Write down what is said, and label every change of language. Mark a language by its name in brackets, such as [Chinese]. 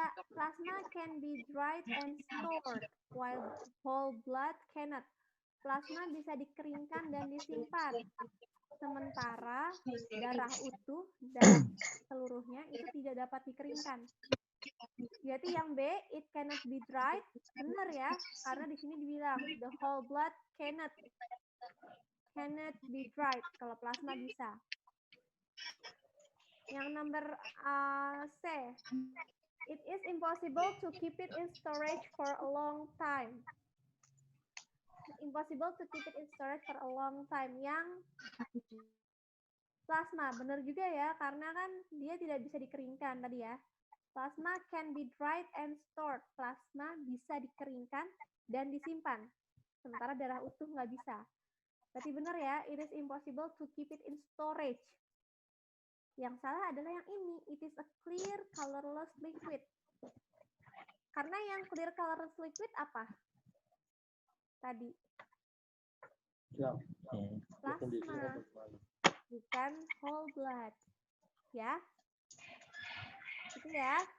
[English] plasma can be dried and stored while whole blood cannot. [Indonesian] Plasma bisa dikeringkan dan disimpan. Sementara darah utuh dan seluruhnya itu tidak dapat dikeringkan. Jadi yang B, [English] it cannot be dried, [Indonesian] benar ya, karena di sini dibilang [English] the whole blood cannot be dried. [Indonesian] Kalau plasma bisa. Yang nomor C, [English] it is impossible to keep it in storage for a long time. Impossible to keep it in storage for a long time. [Indonesian] Yang plasma, benar juga ya, karena kan dia tidak bisa dikeringkan tadi ya. [English] Plasma can be dried and stored. [Indonesian] Plasma bisa dikeringkan dan disimpan. Sementara darah utuh nggak bisa. Berarti benar ya, [English] it is impossible to keep it in storage. [Indonesian] Yang salah adalah yang ini, [English] it is a clear colorless liquid. [Indonesian] Karena yang [English] clear colorless liquid [Indonesian] apa? Tadi. Plasma, bukan whole blood. Ya. Gitu ya.